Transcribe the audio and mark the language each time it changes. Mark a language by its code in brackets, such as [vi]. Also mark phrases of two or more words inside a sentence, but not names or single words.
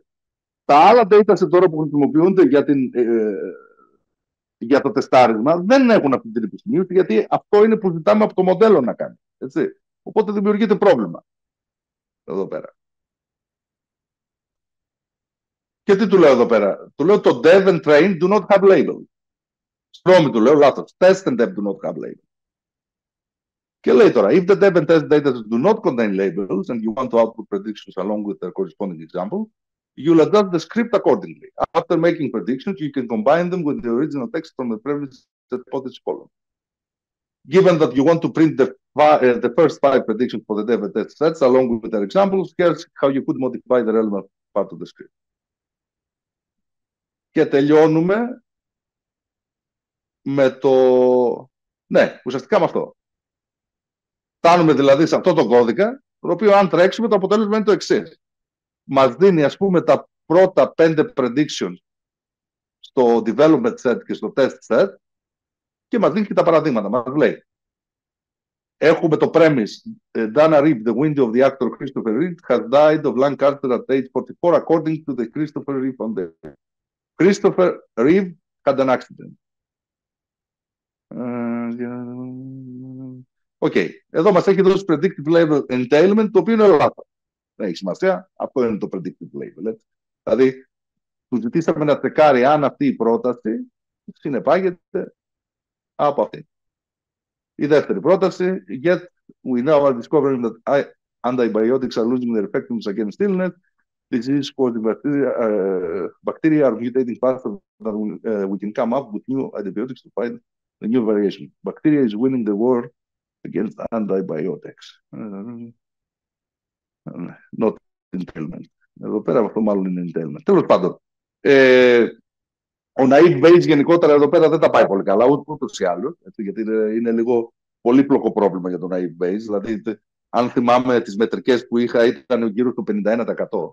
[el] Τα άλλα dataset τώρα που χρησιμοποιούνται για το τεστάρισμα δεν έχουν αυτή την επισημείωση, γιατί αυτό είναι που ζητάμε από το μοντέλο να κάνει. Έτσι. Οπότε δημιουργείται πρόβλημα. Εδώ πέρα. Και τι του λέω εδώ πέρα? Του λέω το [en] dev and train do not have labels. [el] Συγγνώμη, του λέω λάθος. [en] Test and dev do not have labels. [el] Και λέει τώρα, [en] if the dev and test data do not contain labels and you want to output predictions along with their corresponding example, you'll adjust the script accordingly. After making predictions, you can combine them with the original text from the previous hypothesis column. Given that you want to print the first 5 predictions for the dev and test sets along with their examples, here's how you could modify the relevant part of the script. [el] Και τελειώνουμε με το... Ναι, ουσιαστικά με αυτό. Φτάνουμε δηλαδή σε αυτό το κώδικα, το οποίο αν τρέξουμε το αποτέλεσμα είναι το εξής. Μας δίνει ας πούμε τα πρώτα 5 predictions στο [en] development set [el] και στο [en] test set [el] και μας δίνει και τα παραδείγματα. Μας λέει, έχουμε το [en] premise, Dana Reeve, the widow of the actor Christopher Reeve, has died of lung cancer at age 44, according to the Christopher Reeve Foundation. Christopher Reeve had an accident. [el] Εδώ μας έχει δώσει [en] predictive label entailment, [el] το οποίο είναι λάθος. Δεν έχει σημασία, αυτό είναι το [en] predictive label. [el] Έτσι. Δηλαδή, του ζητήσαμε να τσεκάρει αν αυτή η πρόταση συνεπάγεται από αυτή. Η δεύτερη πρόταση, [en] yet we now are discovering that antibiotics are losing their effectiveness against illness. Disease-causing bacteria are mutating faster than we can come up with new antibiotics to fight the new variation. Bacteria is winning the war against antibiotics. Not entailment. [el] Εδώ πέρα αυτό μάλλον είναι entailment. Τέλος πάντων, ο [en] naive Bayes [el] γενικότερα εδώ πέρα δεν τα πάει πολύ καλά, ούτως ή άλλως, γιατί είναι λίγο πολύπλοκο πρόβλημα για τον [en] naive Bayes. [el] Δηλαδή, αν θυμάμαι τις μετρικές που είχα, ήταν γύρω στο 51%.